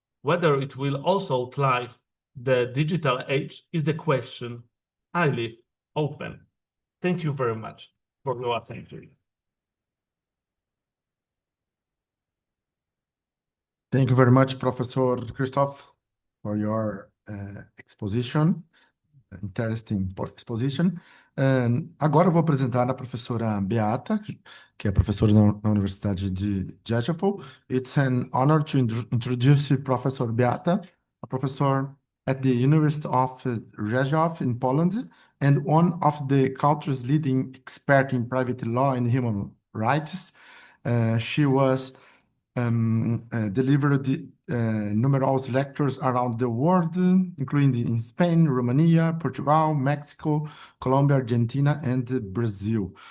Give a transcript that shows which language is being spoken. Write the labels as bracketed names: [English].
[English] Whether it will also outlive the digital age is the question I leave open. Thank you very much for your attention. Thank you very much, Professor Christoph, for your exposition. Interesting exposition. [Portuguese] Agora eu vou apresentar a professora Beata, que é professora na Universidade de Rzeszów. [English] It's an honor to introduce Professor Beata, a professor at the University of Rzeszów in Poland, and one of the country's leading experts in private law and human rights. She was delivered numerous lectures around the world, including in Spain, Romania, Portugal, Mexico, Colombia, Argentina, and Brazil.